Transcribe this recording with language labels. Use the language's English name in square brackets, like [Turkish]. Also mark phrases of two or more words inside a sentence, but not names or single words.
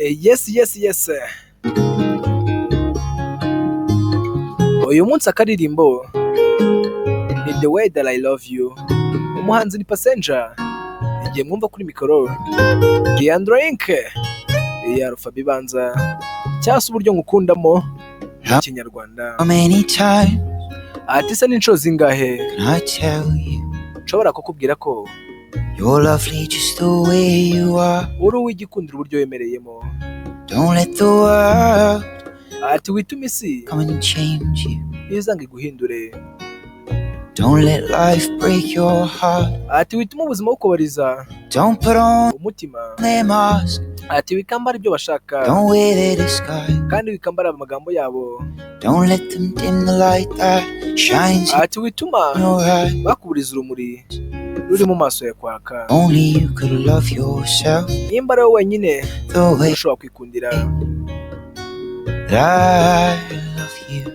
[Kinyarwanda] yes. Uyu munsi akaririmbo ni The Way That I Love You, umuhanzi ni Passenger, igihe mwumva kuri mikoro Diandrink ya Alpha Bibanza, cyangwa se uburyo ngukundamo mu Kinyarwanda. Ati se n'inshuro zingahe nshobora kukubwira ko [English] you're lovely just the way you are. [Kinyarwanda] uri uw'igikundiro uburyo wemereyemo. [English] Don't let the world [Kinyarwanda] Ati witume isi [English] come and change you. [Kinyarwanda] izanga iguhindure. [English] Don't let life break your heart. [Kinyarwanda] Ati witume ubuzima bukubariza [English] Don't put on [Kinyarwanda] umutima. [English] their mask. [Kinyarwanda] Ati wikambara ibyo bashaka [English] Don't wear their disguise. [Kinyarwanda] kandi wikambara amagambo yabo. [English] Don't let them dim the light that shines [Kinyarwanda] Ati wituma [English] in your eyes. [Kinyarwanda] bakuburiza urumuri ruri mu maso ya kwaka. [English] Only you could love yourself [Kinyarwanda] Nimba ari wowe wenyine [English] the way [Kinyarwanda] ushobora kwikundira [English] that I love you.